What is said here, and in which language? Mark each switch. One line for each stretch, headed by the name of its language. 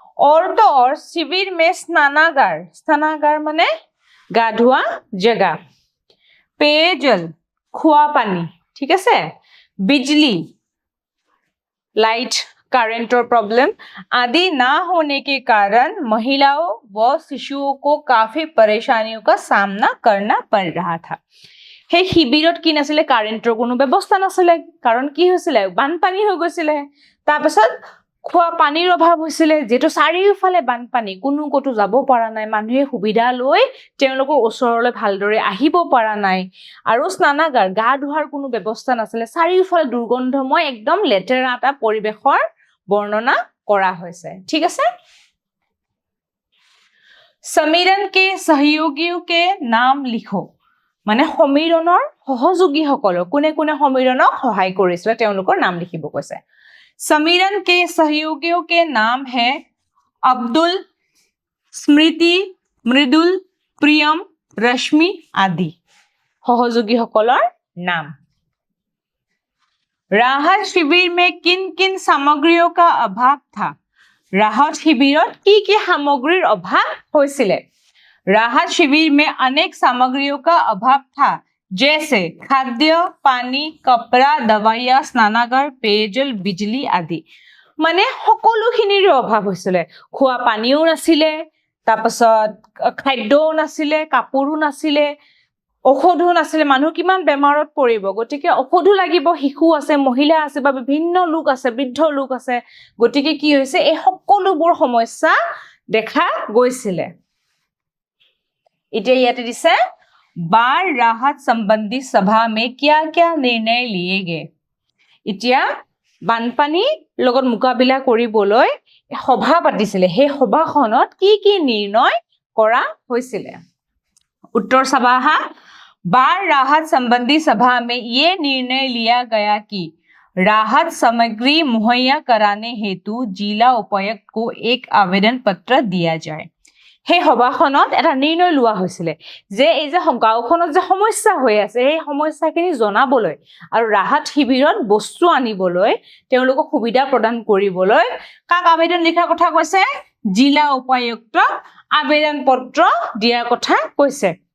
Hindi: और तो और शिविर में स्नानागार माने
Assamese: গা ধোৱা জেগা,
Hindi: पेयजल
Assamese: খোৱা পানী, ঠিক আছে,
Hindi: बिजली लाइट करेंटर प्रॉब्लम आदि ना होने के कारण महिलाओं व शिशुओं को काफी परेशानियों का सामना करना पड़ रहा था।
Assamese: সেই শিবিৰত কি নাছিলে কাৰেণ্টৰ কোনো ব্যৱস্থা নাছিলে, কাৰণ কি হৈছিলে বানপানী হৈ গৈছিলে। তাৰপিছত খোৱা পানীৰ অভাৱ হৈছিলে, যেটো চাৰিওফালে বানপানী, কোনো কতো যাব পৰা নাই, মানুহে সুবিধা লৈ তেওঁলোকৰ ওচৰলৈ ভালদৰে আহিব পৰা নাই। আৰু স্নানাগাৰ গা ধোৱাৰ কোনো ব্যৱস্থা নাছিলে, চাৰিওফালে দুৰ্গন্ধময় একদম লেতেৰা এটা পৰিৱেশৰ বৰ্ণনা কৰা হৈছে। ঠিক আছে।
Hindi: समीरन के सहयोगियों के नाम लिखो।
Assamese: মানে সমীৰণৰ সহযোগীসকল কোনে কোনে সমীৰণক সহায় কৰিছিল তেওঁলোকৰ নাম লিখিব কৈছে।
Hindi: समीरन के सहयोगियों के नाम है अब्दुल, स्मृति, मृदुल, प्रियम, रश्मि आदि।
Assamese: সহযোগীসকলৰ নাম।
Hindi: राहत शिविर में किन किन सामग्रियों का अभाव था।
Assamese: राहत शिविरत की सामग्रीर अभाव হৈছিলে।
Hindi: राहत शिविर में अनेक सामग्रियों का अभाव था, जैसे खाद्य, पानी, कपड़ा, दवाइयाँ, स्नानागार, पेयजल, बिजली आदि।
Assamese: মানে সকলোখিনিৰ অভাৱ হৈছিলে। খোৱা পানীও নাছিলে, তাৰপিছত খাদ্যও নাছিলে, কাপোৰো নাছিলে, ঔষধো নাছিলে। মানুহ কিমান বেমাৰত পৰিব, গতিকে ঔষধো লাগিব, শিশু আছে, মহিলা আছে বা বিভিন্ন লোক আছে, বৃদ্ধ লোক আছে, গতিকে কি হৈছে এই সকলোবোৰ সমস্যা দেখা গৈছিলে। এতিয়া ইয়াতে দিছে
Hindi: बाढ़ राहत संबंधी सभा में क्या क्या निर्णय लिए गए।
Assamese: এতিয়া বানপানী লগত মোকাবিলা কৰিবলৈ সভা পাতিছিলে, সেই সভাখনত কি নিৰ্ণয় কৰা হৈছিলে।
Hindi: उत्तर सभा हा। बाढ़ राहत संबंधी सभा में ये निर्णय लिया गया कि राहत सामग्री मुहैया कराने हेतु जिला उपायुक्त को एक आवेदन पत्र दिया जाए।
Assamese: সেই সভাখনত এটা নিৰ্ণয় লোৱা হৈছিল যে এই যে গাঁওখনত যে সমস্যা হৈ আছে সেই সমস্যাখিনি জনাবলৈ আৰু ৰাহত শিবিৰত বস্তু আনিবলৈ তেওঁলোকক সুবিধা প্ৰদান কৰিবলৈ কাক আবেদন লিখাৰ কথা কৈছে জিলা উপায়ুক্তক আবেদন পত্ৰ দিয়াৰ কথা কৈছে